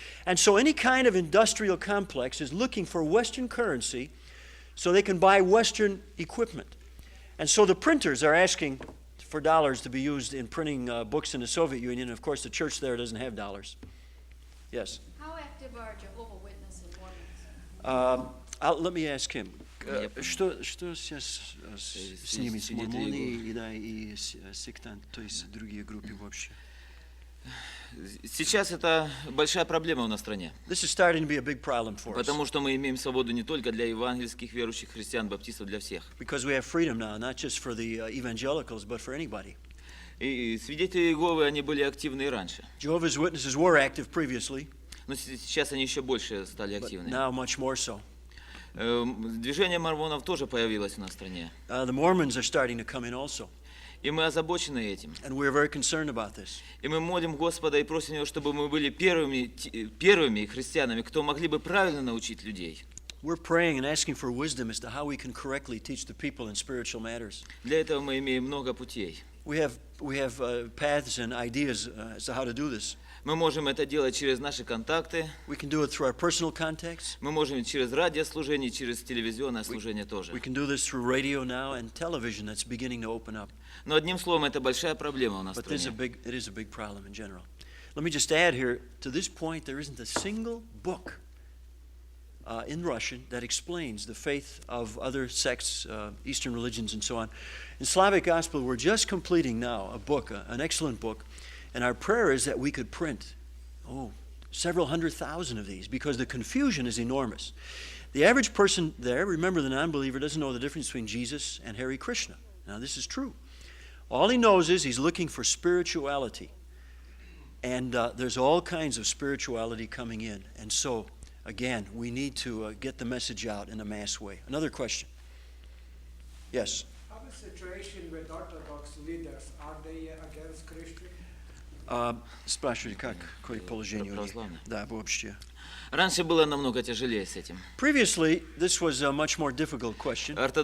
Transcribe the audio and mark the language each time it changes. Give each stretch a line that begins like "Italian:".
English: And so any kind of industrial complex is looking for Western currency so they can buy Western equipment. And so the printers are asking for dollars to be used in printing books in the Soviet Union. And of course, the church there doesn't have dollars. Yes? How active are Jehovah's Witnesses and Mormons? Let me ask him.
Russian: Что сейчас с ними, с мормоны и сектанты, то есть другие группы вообще? Сейчас это большая проблема у нас в стране.
English: This is starting to be a big problem for us.
Russian: Потому что мы имеем свободу не только для евангельских верующих христиан, баптистов, для всех.
English: Because we have freedom now, not just for the evangelicals, but for anybody.
Russian: И свидетели Иеговы, они были активны и раньше.
English: Jehovah's Witnesses were active previously.
Russian: Но сейчас они еще больше стали активны.
English: Now much more so.
Russian: Движение мормонов тоже появилось у нас в стране.
English: The Mormons are starting to come in also.
Russian: И мы озабочены этим.
English: And we're very concerned about this.
Russian: И мы молим Господа и просим Его, чтобы мы были первыми христианами, кто могли бы правильно научить людей.
English: We're praying and asking for wisdom as to how we can correctly teach the people in spiritual matters.
Russian: Для этого мы имеем много путей.
English: We have paths and ideas as to how to do this.
Russian: Мы можем это делать через наши контакты.
English: We can do it through our personal contacts.
Russian: Мы можем через радиослужение, через телевизионное служение тоже.
English: We can do this through radio now and television that's beginning to open up.
Russian: Но одним словом, это большая проблема у нас в
English: But
Russian: стране.
English: it is a big problem in general. Let me just add here, to this point, there isn't a single book in Russian that explains the faith of other sects, Eastern religions, and so on. In Slavic Gospel, we're just completing now a book, an excellent book, and our prayer is that we could print, several 100,000 of these, because the confusion is enormous. The average person there, remember the non-believer, doesn't know the difference between Jesus and Hare Krishna. Now, this is true. All he knows is he's looking for spirituality. And there's all kinds of spirituality coming in. And so, again, we need to get the message out in a mass way. Another question. Yes? How is the situation with Orthodox leaders? Are they against Christians?
Russian: Спрашивали, какое положение у них? Православные. Да, вообще. Раньше было намного тяжелее с этим.
English: Previously, this was a much more difficult question.